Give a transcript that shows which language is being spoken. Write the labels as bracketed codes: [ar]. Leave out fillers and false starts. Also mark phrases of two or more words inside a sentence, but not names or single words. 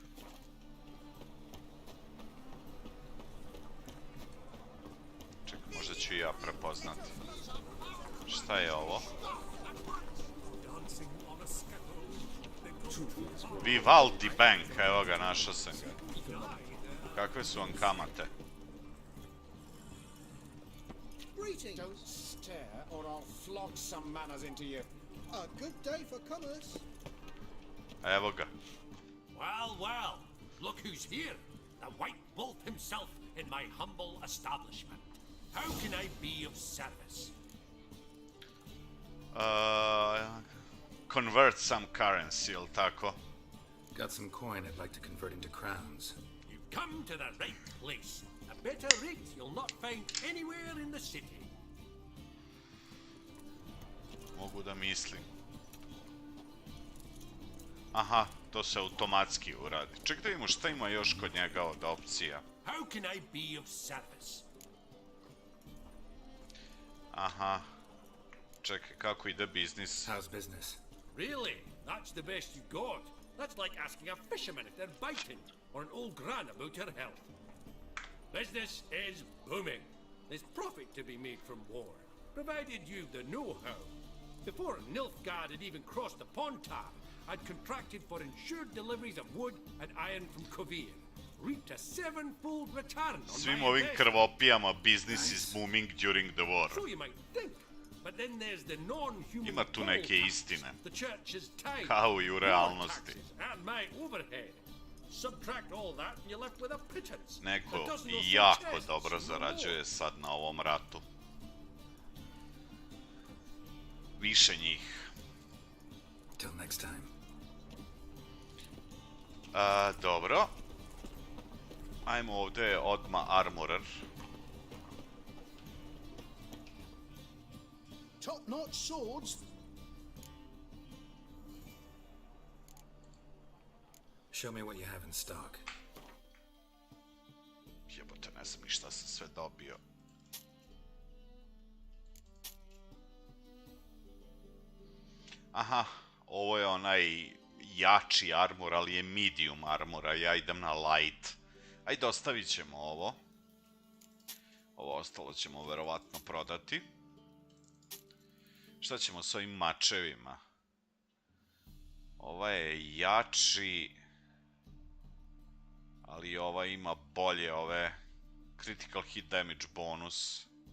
[sr] Čekaj, možda ću i ja prepoznati. Šta je ovo? Vivaldi Bank, evo ga, našao sam ga. Kakve su vam kamate? [en] Don't stare, or I'll flog some manners into you. A good day for commerce. [sr] Evo ga. [en] Well, well, look who's here. The White Wolf himself in my humble establishment. How can I be of service? Convert some currency, [sr] jel tako? [en] Got some coin I'd like to convert into crowns. You've come to the right place. A better rate you'll not find anywhere in the city. [sr] Mogu da mislim. Aha, to se automatski uradi. Ček da vidimo šta ima još kod njega od opcija. [en] How can I be of service? [sr] Aha. Čekaj, kako ide biznis? [en] How's business? Really? That's the best you got. That's like asking a fisherman if they're biting, or an old gran about her health. Business is booming. There's profit to be made from war, provided you've the know-how. Before Nilfgaard had even crossed the Pontar, I'd contracted for insured deliveries of wood and iron from Kovir, reaped a seven-fold return on [sr] Svim [en] my [sr] ovim [en] investment. krvopijama business is booming during the war. So you might think, but then there's the non-human [sr] Ima tu neke [en] poll [sr] istine. [en] tax, the church's tithe, [sr] Kao i u [en] war [sr] realnosti. [en] taxes, and my overhead. Subtract all that and you're left with a pittance. [sr] Neko [en] A dozen or so [sr] jako [en] chests, [sr] dobro no zarađuje sad na ovom ratu. Više njih. [en] Till next time. [sr] Dobro. Ajmo ovdje odma armorer. Top-notch swords. Show me what you have in stock. Jebote, ne znam ni šta sam sve dobio. Aha, ovo je onaj jači armor, ali je [en] medium armor, [sr] a ja idem na light. Ajde, ostavit ćemo ovo. Ovo ostalo ćemo verovatno prodati. Šta ćemo s ovim mačevima? Ova je jači, ali ova ima bolje ove [en] critical hit damage bonus.